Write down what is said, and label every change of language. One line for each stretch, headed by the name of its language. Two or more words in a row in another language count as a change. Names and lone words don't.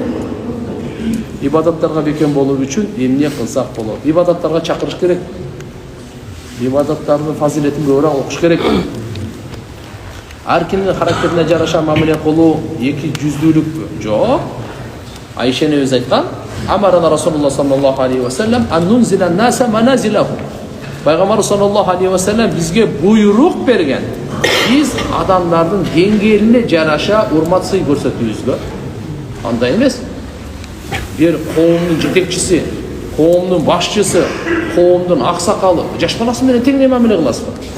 Kyrgyz: Ибадаттарга бекем болуу үчүн эмне кылсак болот? Ибадаттарга чакырыш керек. Ибадаттардын фазилетин көбүрөөк окуш керек. Ар кимдин характерине жараша мамиле кылуу эки жүздүүлүк жок. Айша энебиз айткан,
Arabic: أمرنا رسول الله صلى الله عليه وسلم أن ننزل الناس منازله.
Kyrgyz: Пайгамбар
Arabic: صلى الله عليه وسلم
Kyrgyz: бизге буйрук берген. Биз адамдардын деңгээлине жараша урмат сый көрсөтүүбүзгө. Андай эмес. Бир коомдун жетекчиси, коомдун башчысы, коомдун аксакалы, жаш баласы менен теңдей мамиле кыласызбы?